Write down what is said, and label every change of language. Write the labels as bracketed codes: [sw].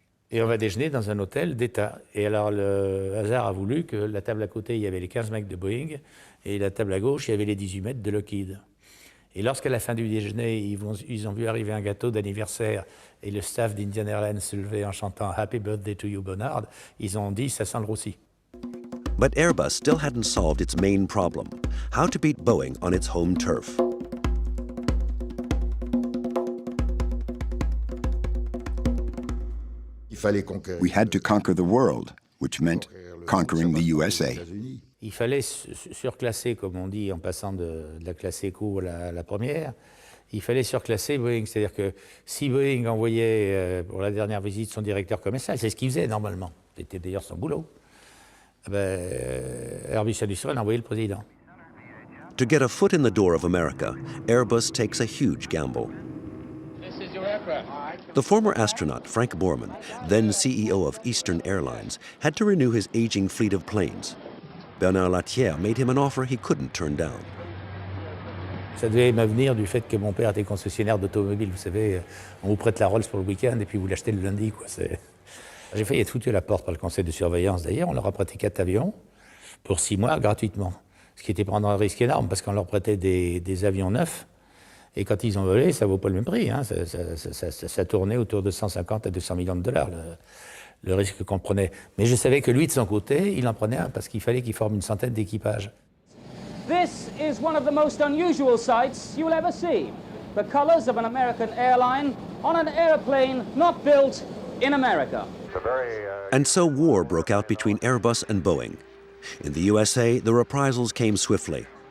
[fr] Et on va déjeuner dans un hôtel d'État. Et alors le hasard a voulu que la table à côté, il y avait les 15 mecs de Boeing, et la table à gauche, il y avait les 18 mecs de Lockheed. Et lorsqu'à la fin du déjeuner, ils ont vu arriver un gâteau d'anniversaire et le staff d'Indian Airlines se lever en chantant « [en] Happy birthday to you, Bernard [fr] », ils ont dit « ça sent le roussi ». [en] But Airbus still hadn't solved its main problem, how to beat Boeing on its home turf. We had to conquer the world, which meant conquering the USA. [fr] Il fallait surclasser, comme on dit en passant de la classe éco à la première, il fallait surclasser Boeing. C'est-à-dire que si Boeing envoyait pour la dernière visite son directeur commercial, c'est ce qu'il faisait normalement, c'était d'ailleurs son boulot, Airbus Industrial a envoyé le président. [en] To get a foot in the door of America, Airbus takes a huge gamble. The former astronaut, Frank Borman, then CEO of Eastern Airlines, had to renew his aging fleet of planes. Bernard Latière made him an offer he couldn't turn down. [fr] Ça devait me venir du fait que mon père était concessionnaire d'automobile. Vous savez, on vous prête la Rolls pour le week-end et puis vous l'achetez le lundi, quoi. J'ai failli être foutu à la porte par le conseil de surveillance. D'ailleurs, on leur a prêté 4 avions pour 6 mois gratuitement. Ce qui était prendre un risque énorme parce qu'on leur prêtait des avions neufs. Et quand ils ont volé, ça ne vaut pas le même prix. Hein. Ça tournait autour de 150 à 200 millions de dollars, le risque qu'on prenait. Mais je savais que lui, de son côté, il en prenait un parce qu'il fallait qu'il forme une centaine d'équipages. [en] This is one of the most unusual sights you'll ever see. The colors of an American airline on an airplane not built in America. And so war broke out between Airbus and Boeing. In the USA, the reprisals came swiftly.